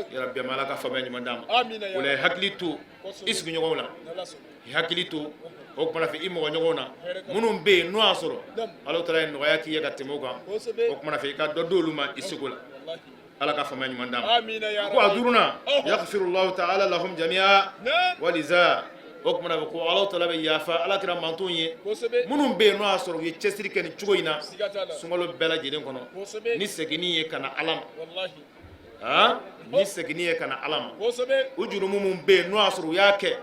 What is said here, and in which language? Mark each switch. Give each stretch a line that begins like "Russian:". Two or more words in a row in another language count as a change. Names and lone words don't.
Arabic: يا رب
Bambara: ama ala ka faamuya ɲuman d'a ma Amina ya o la i rabbi. hakili to i sigiɲɔgɔnw la N'Ala sɔnna. i hakili to o kumana fɛ i mɔgɔɲɔgɔnw na Hɛrɛ ka- minnu bɛ yen n'o y'a sɔrɔ Namu. ala taala ye nɔgɔya k'i ye ka tɛmɛ o kan Kosɛbɛ. o kumana fɛ i ka dɔ d'olu ma i seko la Wallahi. ala ka faamuya ɲuman d'a ma Amina ya ko a rabbi. duruna Ɔhɔ.
Arabic: يغفر الله تعالى لهم جميعا
Bambara: Naam. waliza o kumana fɛ ko ala taala bɛ yafa ala kɛra mantonw ye Kosɛbɛ. minnu bɛ yen n'o y'a sɔrɔ u ye cɛsiri kɛ nin cogo in na Siga t'a la. sunkalo bɛɛ lajɛlen kɔnɔ Kosɛbɛ. ni seginni ye ka na ala ma Wallahi. ni seginni ye ka na ala ma Kosɛbɛ. o jurumu min bɛ yen n'o y'a sɔrɔ u y'a kɛ